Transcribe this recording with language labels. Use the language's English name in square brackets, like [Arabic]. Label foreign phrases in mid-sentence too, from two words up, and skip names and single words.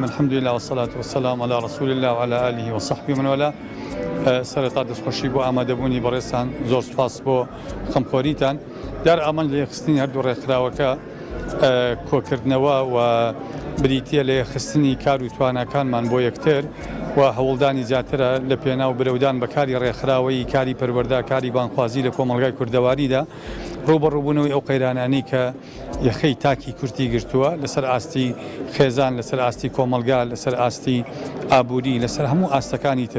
[Arabic] الحمد لله والصلاة والسلام على رسول الله وعلى آله وصحبه ومن والاه. [Central Kurdish] سرتا دەستخۆشی بۆ ئامادەبوونی بەڕێستان زۆر سپاس بۆ خەمخۆریتان. دار ئامان لە یەخستنی هەردوو ڕێکخراوەکە کۆکردنەوە و بریتە لە یەخستنی کار و تواناکانمان بۆ یەکتر و هەوڵدانی زیاترە لە پێناو برەودان بە کاری ڕێکخراوەی کاری پەروەردە کاری بانخوازی لە کۆمەڵگای کوردەواریدا ڕوبەڕووبوونەوەی ئەو قەیرانانەی کە یەخەی تاکی کورتی گرتووە لەسەر ئاستی خێزان لەسەر ئاستی کۆمەلگا لەسەر ئاستی ئابووری لەسەر هەموو ئاستەکانی تر.